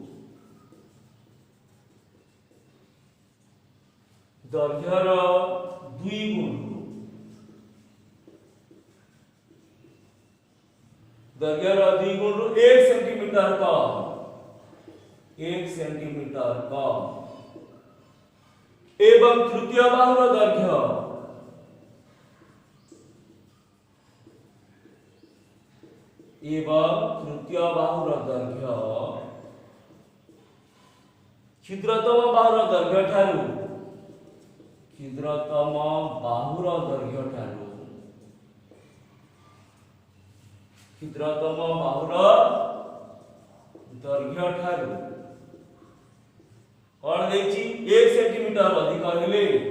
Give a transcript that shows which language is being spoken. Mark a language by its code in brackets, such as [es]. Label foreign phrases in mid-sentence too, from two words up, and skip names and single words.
[or] 1 ସେଣ୍ଟିମିଟର କମ ଏବଂ ତୃତୀୟ ବାହୁର ଦୈର୍ଘ୍ୟ କ୍ଷୁଦ୍ରତମ ବାହୁର ଦୈର୍ଘ୍ୟ ଠାରୁ 1 ସେଣ୍ଟିମିଟର ଅଧିକ ହେଲେ